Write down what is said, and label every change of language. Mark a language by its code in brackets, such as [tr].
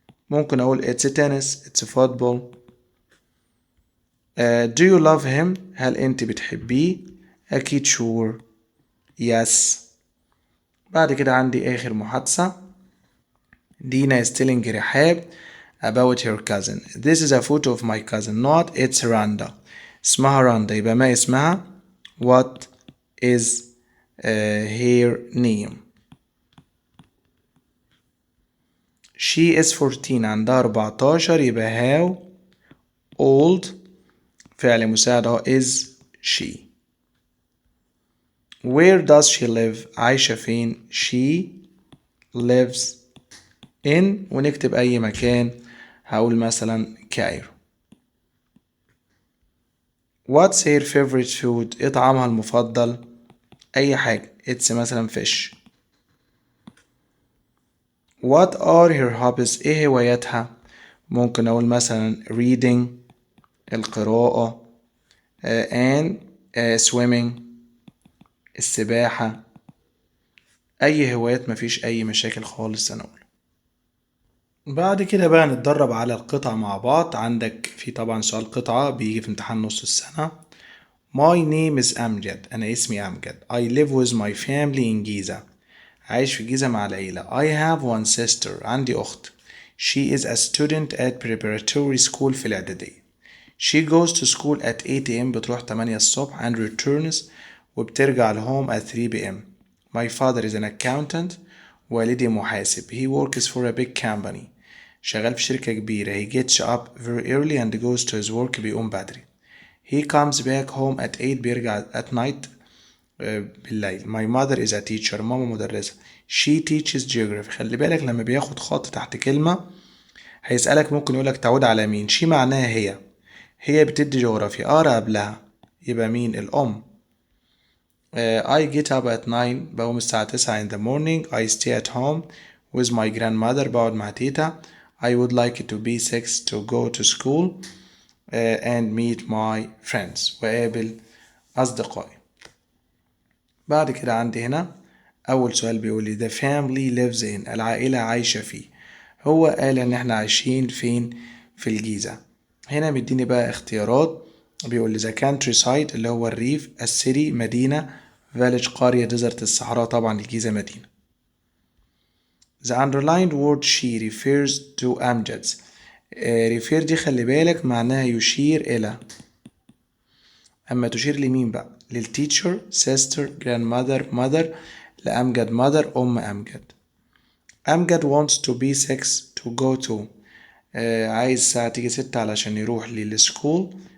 [ar] ممكن أقول [en] it's tennis، it's football. do you love him؟ [ar] هل أنت بتحبيه؟ أكيد [en] sure yes. [ar] بعد كده عندي آخر محادثة. [en] دينا is telling رحاب about her cousin. This is a photo of my cousin. not it's Randa. [ar] اسمها راندا، يبقى ما اسمها. [en] what is her name؟ she is 14، [ar] عندها [en] 14، يبقى how old، [ar] فعل مساعد اهو [en] is she. where does she live؟ [ar] عايشة فين؟ [en] she lives in، [ar] ونكتب أي مكان، هقول مثلا كايرو. [en] what's her favorite food؟ [ar] ايه طعامها المفضل؟ أي حاجة، it's مثلا fish. [en] what are her hobbies؟ [ar] ايه هواياتها؟ ممكن أقول مثلا reading، القراءة، [en] and swimming، [ar] السباحة. أي هوايات، مفيش أي مشاكل خالص أنا أقول. بعد كده بقى نتدرب على القطع مع بعض. عندك في طبعا سؤال قطعة بيجي في امتحان نص السنة. [en] My name is أمجد، [ar] أنا اسمي أمجد. [en] I live with my family in Giza، [ar] عايش في الجيزة مع العيلة. [en] I have one sister، [ar] عندي أخت. [en] She is a student at preparatory school في الإعدادية. She goes to school at 8 a.m. [ar] بتروح 8 الصبح [en] and returns، [ar] وبترجع لهوم [en] at 3 p.m. My father is an accountant، [ar] والدي محاسب. [en] He works for a big company، [ar] شغال في شركة كبيرة. [en] He gets up very early and goes to his work، [ar] بيقوم بدري. [en] He comes back home at 8، [ar] بيرجع [en] at night [ar] بالليل. [en] My mother is a teacher، [ar] ماما مدرسة. [en] She teaches geography. [ar] خلي بالك لما بياخد خط تحت كلمة هيسألك، ممكن يقولك تعود على مين. شي معناها هي بتدي جغرافيا، أقرأ قبلها يبقى مين؟ الأم. [en] I get up at 9، [ar] بقوم الساعة 9 [en] in the morning. I stay at home with my grandmother، [ar] بقعد مع تيتا. [en] I would like it to be 6 to go to school and meet my friends، [ar] وقابل أصدقائي. بعد كده عندي هنا أول سؤال بيقول لي [en] the family lives in، [ar] العائلة عايشة فيه. هو قال إن إحنا عايشين فين؟ في الجيزة. هنا مديني بقى اختيارات، بيقول لي [en] the countryside [ar] اللي هو الريف، السيتي مدينة، village قرية، desert الصحراء. طبعا الجيزة مدينة. [en] The underlined word she refers to أمجد. [ar] refer دي خلي بالك معناها يشير إلى. أما تشير لمين بقى؟ للتيتشر [en] sister grandmother mother [ar] لأمجد mother أم أمجد. [en] أمجد wants to be 6 to go to [ar] عايز الساعة تيجي 6 علشان يروح للسكول.